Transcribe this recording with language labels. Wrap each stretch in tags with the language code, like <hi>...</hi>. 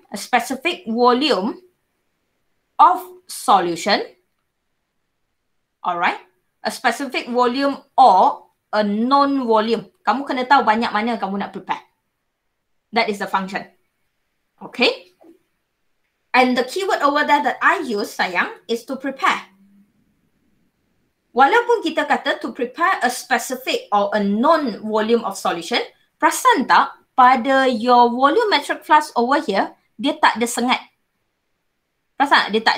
<en>A specific volume of solution. Alright. A specific volume or a known volume.</en> <ms>Kamu kena tahu banyak mana kamu nak prepare.</ms> <en>That is the function. Okay. And the keyword over there that I use, sayang, is to prepare.</en> <ms>Walaupun kita kata</ms> <en>to prepare a specific or a known volume of solution,</en> <ms>perasan tak pada</ms> <en>your volumetric flask over here,</en> <ms>dia tak ada sengat. Perasan tak?</ms>